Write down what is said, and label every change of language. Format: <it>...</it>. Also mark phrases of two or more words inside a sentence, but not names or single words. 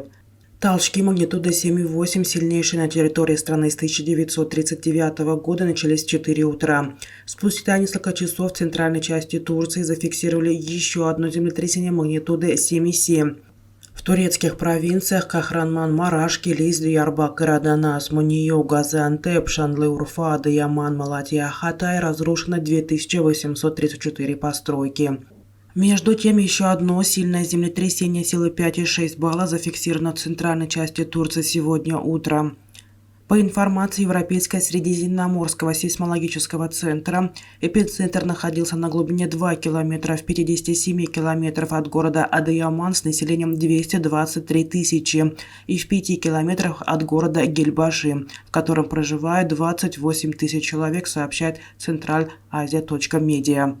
<ru>Толчки магнитудой 7,8, сильнейшие на территории страны с 1939 года, начались в 4 утра. Спустя несколько часов в центральной части Турции зафиксировали еще одно землетрясение магнитудой 7,7. В турецких провинциях Кахранман, Мараш, Килис, Диярбакыр, Аданас, Муньё, Газиантеп, Шанлы-Урфа, Адыяман, Малатья, Хатай разрушено 2834 постройки. Между тем, еще одно сильное землетрясение силы 5,6 балла зафиксировано в центральной части Турции сегодня утром. По информации Европейского средиземноморского сейсмологического центра, эпицентр находился на глубине 2 километра в 57 километров от города Адыяман с населением 223 тысячи и в 5 километрах от города Гельбаши, в котором проживает 28 тысяч человек, сообщает Централь-Азия.Медиа.</ru>